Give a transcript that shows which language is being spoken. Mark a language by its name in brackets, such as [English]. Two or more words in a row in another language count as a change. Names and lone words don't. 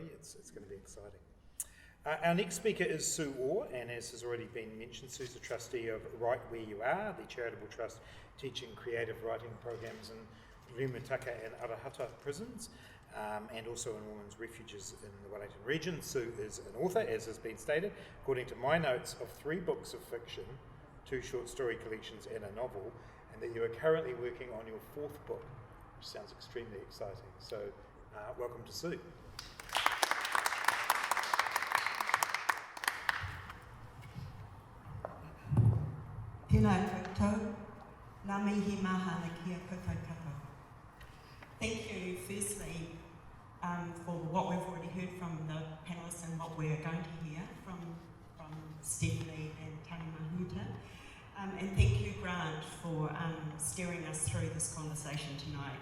[English] It's going to be exciting. Our next speaker is Sue Orr, and as has already been mentioned, Sue's the trustee of Right Where You Are, the charitable trust teaching creative writing programs in Rimutaka and Arahata prisons, and also in women's refuges in the Wellington region. Sue is an author, as has been stated, according to my notes, of 3 books of fiction, 2 short story collections and a novel, and that you are currently working on your 4th book, which sounds extremely exciting. So welcome to Sue. [Māori] Tēnā koutou, nā mihi mahana kia koutou katoa. [English] Thank you firstly for what we've already heard from the panelists and what we're going to hear from Stephanie and Tänemahuta. And thank you, Grant, for steering us through this conversation tonight.